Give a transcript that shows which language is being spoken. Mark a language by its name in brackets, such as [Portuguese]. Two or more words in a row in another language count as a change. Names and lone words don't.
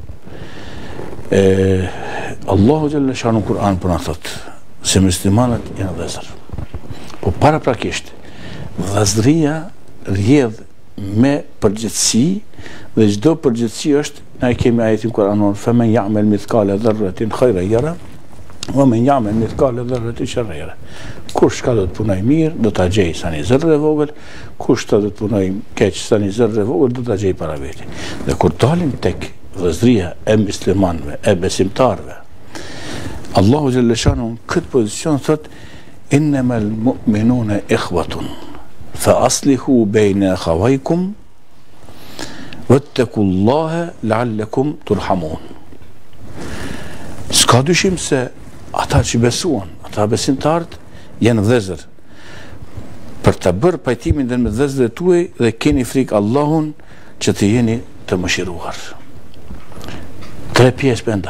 [Albanian] Allahu [Arabic] جلّ شأنه [Albanian] në Kur'an për na thotë se muslimanët janë vëllezër. Po paraprakisht, vëllazëria rrjedh me përgjithësi dhe çdo përgjithësi është, na e kemi ajetin Kur'anon, [Arabic] "فمن يعمل مثقال ذرة خيرا يره ومن يعمل مثقال ذرة شرا يره." [Albanian] Kush ka do të punoj mirë, do ta gjej sa një zërre vogël, kush do të punoj keq sa një zërre vogël, do ta gjej para veti. Dhe kur dalim tek vëllazëria e muslimanëve, e besimtarëve, Allahu [Arabic] جلّ شأنه [Albanian] këtë pozicion thot: [Arabic] "إنما المؤمنون إخوة فأصلحوا بين أخويكم واتقوا الله لعلكم ترحمون." [Albanian] S'ka dyshim se ata që besuan, ata besimtarët janë vëllezër. Për të bërë pajtimin dhe me vëllezërit tuaj dhe keni frikë Allahun që të jeni të mëshiruar. Tre pjesë bëndaj.